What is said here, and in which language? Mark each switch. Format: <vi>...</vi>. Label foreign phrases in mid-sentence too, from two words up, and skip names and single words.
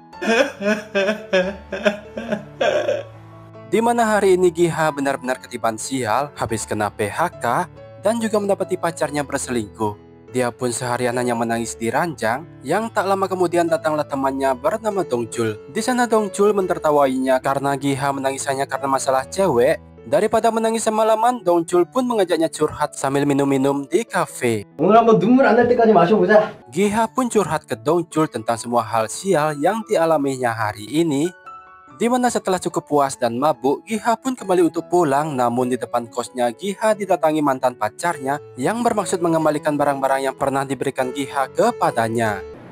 <id>Dimana hari ini Giha benar-benar ketiban sial, habis kena PHK, dan juga mendapati pacarnya berselingkuh. Dia pun seharian hanya menangis di ranjang. Yang tak lama kemudian datanglah temannya bernama Dongchul. Di sana Dongchul mentertawainya karena Giha menangis hanya karena masalah cewek. Daripada menangis semalaman, Dongchul pun mengajaknya curhat sambil minum-minum di kafe.</id> <ko>오늘 한번 눈물 안 날 때까지 마셔보자.</ko> <id>Giha pun curhat ke Dongchul tentang semua hal sial yang dialaminya hari ini. Dimana setelah cukup puas dan mabuk, Giha pun kembali untuk pulang. Namun di depan kosnya Giha didatangi mantan pacarnya yang bermaksud mengembalikan barang-barang yang pernah diberikan Giha kepadanya.</id>